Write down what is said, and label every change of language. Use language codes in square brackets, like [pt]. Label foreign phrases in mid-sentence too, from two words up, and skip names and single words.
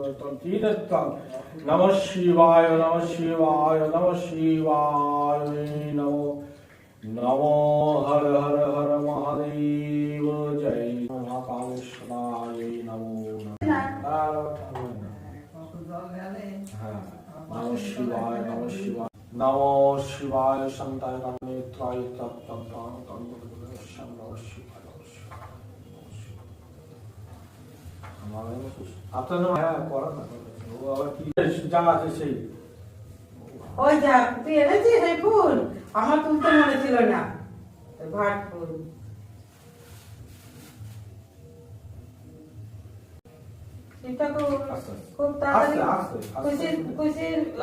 [sa] नमः शिवाय नमः शिवाय नमः शिवाय नमो नमो हर हर हर महादेव जय महाकालेश्वराय नमो नमः शिवाय नमः शिवाय नमो शिवाय शांताय नेत्राय तत्तम तंत्रश्याम नमः शिवाय [bn] আপনার হ্যাঁ করা না ও আবার কি যা আছে সেই ওই যা তুই এনেছিস এই ফুল আমার তুলতে মনে ছিল না ভাট ফুল এটা খুব তাড়াতাড়ি খুশির